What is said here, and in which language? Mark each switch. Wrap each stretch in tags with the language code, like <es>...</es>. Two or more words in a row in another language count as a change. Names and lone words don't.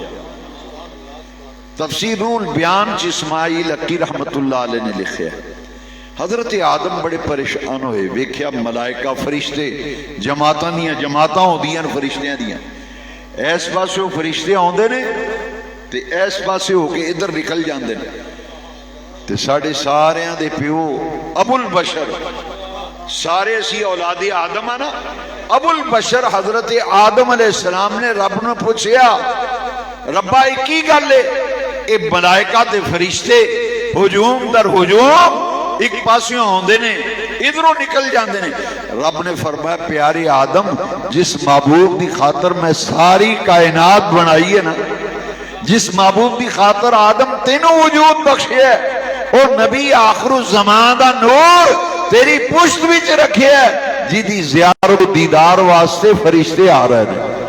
<pa>تفسیر البیان چ اسماعیل حقی</pa> <ar>رحمت اللہ علیہ</ar> <pa>نے لکھیا حضرت آدم بڑے پریشان ہوئے، ویکھیا ملائکہ فرشتے جماعتاں دیاں جماعتاں ہوندیاں فرشتیاں دیاں، ایس پاسے فرشتے آندے نے تے ایس پاسے ہو کے ادھر نکل جاندے نے، تے ساڑھے ساریاں دے پیو ابو البشر، سارے اسی اولاد آدم آنا، ابو البشر حضرت آدم</pa> <ar>علیہ السلام</ar> <pa>نے رب نے پوچھیا ربا ایک کی گل ہے، اے ملائکہ تے فرشتے ہجوم در ہجوم ایک پاسیوں ہوندے نے ادھروں نکل جاندے نے۔ رب نے فرمایا پیارے آدم جس معبود دی خاطر میں ساری کائنات بنائی ہے نا، جس معبود دی خاطر آدم تینوں وجود بخشے ہے اور نبی آخر الزمان دا نور تیری پشت وچ رکھے ہے، جی دی زیارت و دیدار واسطے فرشتے</pa> <ur>آ رہے ہیں۔</ur>